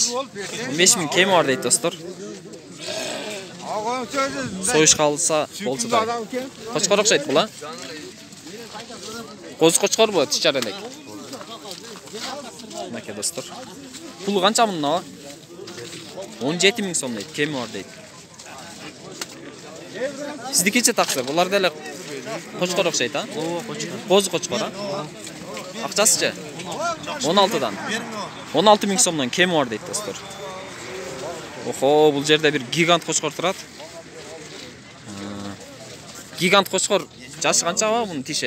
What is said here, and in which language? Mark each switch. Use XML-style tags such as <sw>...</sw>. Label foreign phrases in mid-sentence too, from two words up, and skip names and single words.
<uz>15.000 kemi bor deydi do'stlar. So'yish qolsa bo'lsa-da. Qo'chqor o'xshaydi bu, ha? Qo'zi qo'chqor bu, tisharelik. Naka do'stlar. Puli qancha bundan? 17.000 so'm deydi, kemi bor deydi.</uz> <ky>Сиздикичи таксыр. Булар деле кочкор окшойт, а? Ооба, кочкор. Козу кочкор, а? Акчасычы? 16дан. 16 миң сомдон кеми бар дейт достор. Охо, бул жерде бир гигант кочкор турат. Гигант кочкор жашы канча ба мунун тиши?</ky>